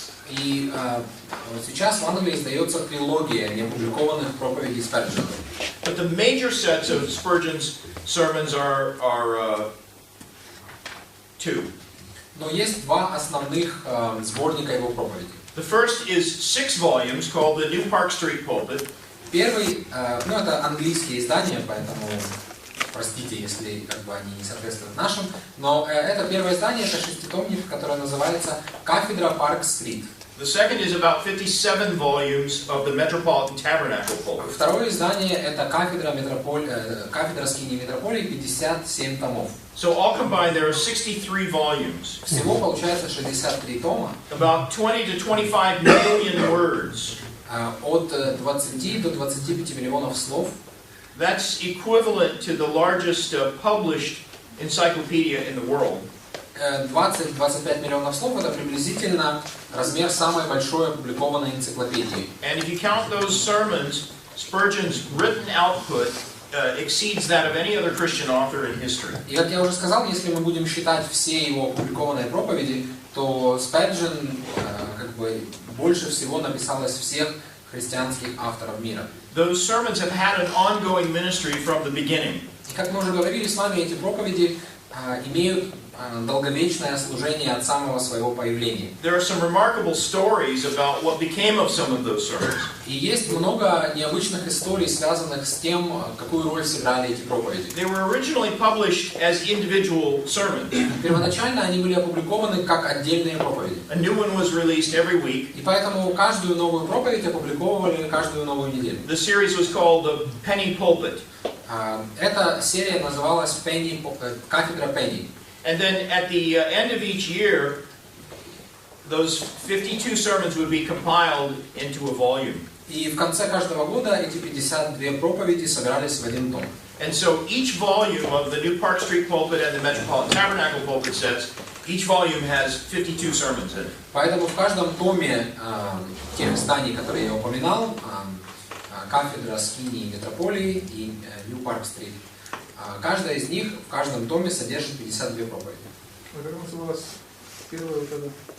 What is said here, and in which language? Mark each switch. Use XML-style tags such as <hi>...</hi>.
<ru>И сейчас в Англии издается трилогия неопубликованных проповедей Спurgeона.</ru> <en>But the major sets of Spurgeon's sermons are two.</en> <ru>Но есть два основных сборника его проповедей.</ru> <en>The first is 6 volumes called the New Park Street Pulpit.</en> <ru>Первый, это английские издания, поэтому простите, если они не соответствуют нашим, но это первое издание, это шеститомник, которое называется «Кафедра Парк-стрит».</ru> <en>The second is about 57 volumes of the Metropolitan Tabernacle Pulpit.</en> <ru>Второе издание это «Кафедра скинии метрополии», 57 томов.</ru> <en>So all combined there are 63 volumes.</en> <ru>Всего получается 63 тома.</ru> <en>About 20 to 25 million words.</en> <ru>От 20 до 25 миллионов слов.</ru> <en>That's equivalent to the largest published encyclopedia in the world.</en> <ru>20-25 миллионов слов это приблизительно размер самой большой опубликованной энциклопедии.</ru> <en>And if you count those sermons, Spurgeon's written output exceeds that of any other Christian author in history.</en> <ru>И как я уже сказал, если мы будем считать все его опубликованные проповеди, то Спurgeon больше всего написал из всех христианских авторов мира.</ru> <en>Those sermons have had an ongoing ministry from the beginning.</en> <ru>И как мы уже говорили с вами, эти проповеди имеют долговечное служение от самого своего появления.</ru> <en>There are some remarkable stories about what became of some of those sermons.</en> <ru>И есть много необычных историй, связанных с тем, какую роль сыграли эти проповеди.</ru> <en>They were originally published as individual sermons.</en> <ru>Первоначально они были опубликованы как отдельные проповеди.</ru> <en>A new one was released every week.</en> <ru>И поэтому каждую новую проповедь опубликовывали каждую новую неделю.</ru> <en>The series was called the Penny Pulpit.</en> <ru>Эта серия называлась «Кафедра Пенни».</ru> <en>And then at the end of each year, those 52 sermons would be compiled into a volume.</en> <ru>И в конце каждого года эти 52 проповеди собирались в один том.</ru> <en>And so each volume of the New Park Street Pulpit and the Metropolitan Tabernacle Pulpit sets, each volume has 52 sermons in it.</en> <ru>Поэтому в каждом томе тех изданий, которые я упоминал, «Кафедра скинии метрополии» и «New Park Street», каждая из них в каждом томе содержит 52 проповеди. А как называлась первая вот эта</ru>